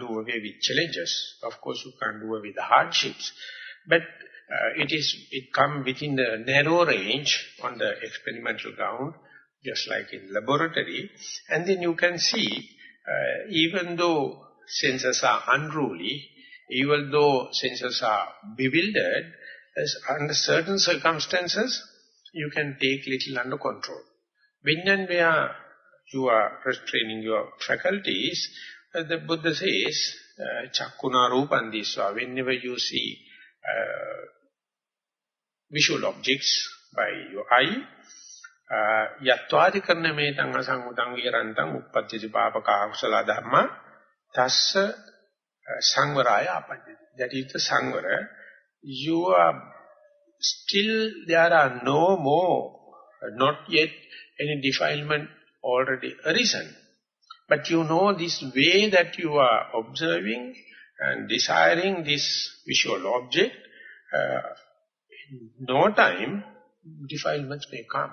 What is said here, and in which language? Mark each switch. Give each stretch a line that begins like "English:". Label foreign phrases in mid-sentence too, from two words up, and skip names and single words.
English: away with challenges, of course you can't do away with the hardships, but it comes within the narrow range on the experimental ground, just like in laboratory, and then you can see, even though senses are unruly, even though senses are bewildered, under certain circumstances, you can take little under control. When and where you are restraining your faculties, the Buddha says,
Pali: Chakkuna Rupandiswa,
English: whenever you see visual objects by your eye,
Pali: Yatvadi karna metang asangutang virantang uppatiti papaka akusala dhamma tassa sangvaraya apajjati.
English: That is the sangvara. You are still, there are no more, not yet any defilement already arisen. But you know this way that you are observing and desiring this visual object, in no time, defilements may come.